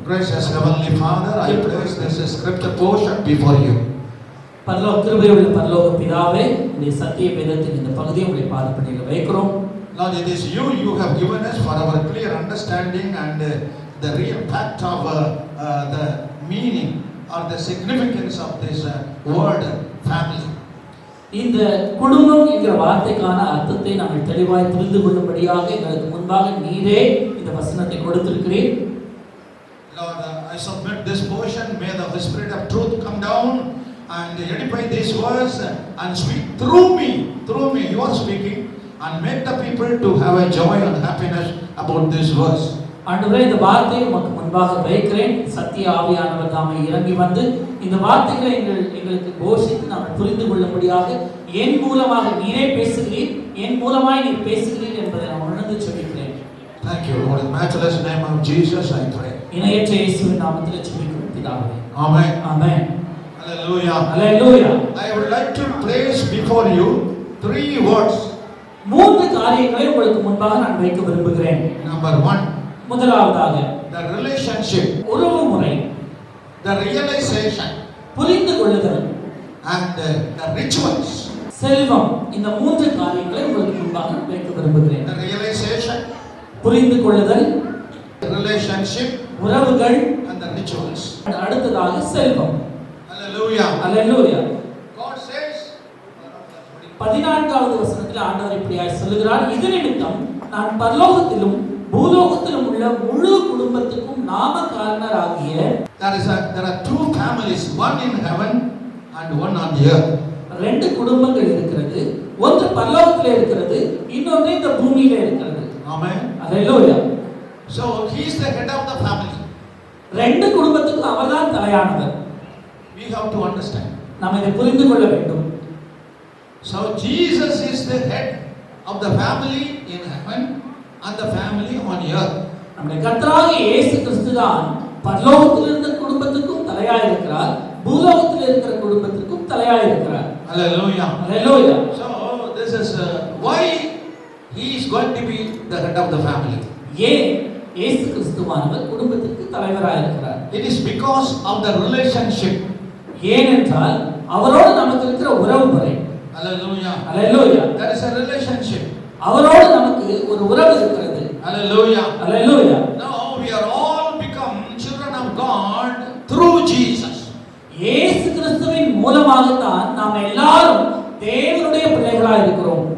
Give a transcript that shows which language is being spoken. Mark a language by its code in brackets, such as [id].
[en] Gracious Heavenly Father, I place this scripture portion before you. [ta] பரலோக கிருபையுள்ள பரலோக பிதாவே, இந்த சத்திய வேதத்தின் இந்த பகுதியை உம்முடைய பாதப்படியில் வைக்கிறோம். [en] Lord, it is you have given us for our clear understanding and the real fact of the meaning or the significance of this word family. [ta] இந்த குடும்பம் என்கிற வார்த்தைக்கான அர்த்தத்தை நாங்கள் தெளிவாய் புரிந்து கொள்ளும்படியாக எங்களுக்கு முன்பாக நீரே இந்த வசனத்தை கொடுத்திருக்கிறீர். [en] Lord, I submit this portion. May the Spirit of truth come down and edify these words and speak through me. You are speaking and make the people to have a joy and happiness about this verse. [ta] ஆண்டவரே, இந்த வார்த்தையை உமக்கு முன்பாக வைக்கிறேன். சத்திய ஆவியானவர் தாமே இறங்கி வந்து இந்த வார்த்தைகளை எங்களுக்கு போஷித்து நாங்கள் புரிந்து கொள்ளும்படியாக என் மூலமாக நீரே பேசுகிறீர், என் மூலமாய் நீர் பேசுகிறீர் என்பதை நான் உணர்ந்து ஜெபிக்கிறேன். [en] Thank you, Lord. In the matchless name of Jesus I pray. [ta] இணையற்ற இயேசுவின் நாமத்தில் ஜெபிக்கிறோம் பிதாவே. [en] Amen. Amen. Hallelujah. Hallelujah. I would like to place before you 3 words. [ta] 3 காரியங்களை உங்களுக்கு முன்பாக நான் வைக்க விரும்புகிறேன். [en] Number 1, [ta] முதலாவதாக [en] the relationship, [ta] உறவுமுறை, [en] the realization [ta] புரிந்து கொள்ளுதல் [en] and the rituals. [ta] செல்வம். இந்த 3 காரியங்களை உங்களுக்கு முன்பாக நான் வைக்க விரும்புகிறேன். [en] The realization, [ta] புரிந்து கொள்ளுதல், [en] the relationship [ta] உறவுகள் [en] and the rituals. [ta] அடுத்ததாக செல்வம். [en] Hallelujah. Hallelujah. God says [ta] 14வது வசனத்தில் ஆண்டவர் இப்படியாய் சொல்லுகிறார், இது நிமித்தம் நான் பரலோகத்திலும் பூலோகத்திலும் உள்ள முழு குடும்பத்துக்கும் நாமகாரணராகிய [en] there are 2 families, one in heaven and one on the earth. [ta] 2 குடும்பங்கள் இருக்கிறது. ஒன்று பரலோகத்திலே இருக்கிறது, இன்னொன்று இந்த பூமியிலே இருக்கிறது. [en] Amen. Hallelujah. So he is the head of the family. [ta] 2 குடும்பத்துக்கும் அவர்தான் தலையானவர். [en] We have to understand. [ta] நாம் இதை புரிந்து கொள்ள வேண்டும். [en] So Jesus is the head of the family in heaven and the family on earth. [ta] நம்முடைய கர்த்தராகிய இயேசு கிறிஸ்து தான் பரலோகத்தில் இருந்த குடும்பத்துக்கும் தலையாய் இருக்கிறார், பூலோகத்தில் இருக்கிற குடும்பத்துக்கும் தலையாய் இருக்கிறார். [en] Hallelujah. Hallelujah. So this is why he is going to be the head of the family. [ta] ஏன் இயேசு கிறிஸ்துவானவர் குடும்பத்திற்கு தலைவராய் இருக்கிறார்? [en] It is because of the relationship. [ta] ஏனென்றால் அவரோடு நமக்கு இருக்கிற உறவு முறை. [en] Hallelujah. Hallelujah. There is a relationship. [ta] அவரோடு நமக்கு ஒரு உறவு இருக்கிறது. [en] Hallelujah. Hallelujah. Now we are all become children of God through Jesus. [ta] இயேசு கிறிஸ்துவின் மூலமாக தான் நாம் எல்லாரும் தேவனுடைய பிள்ளைகளாய் இருக்கிறோம்.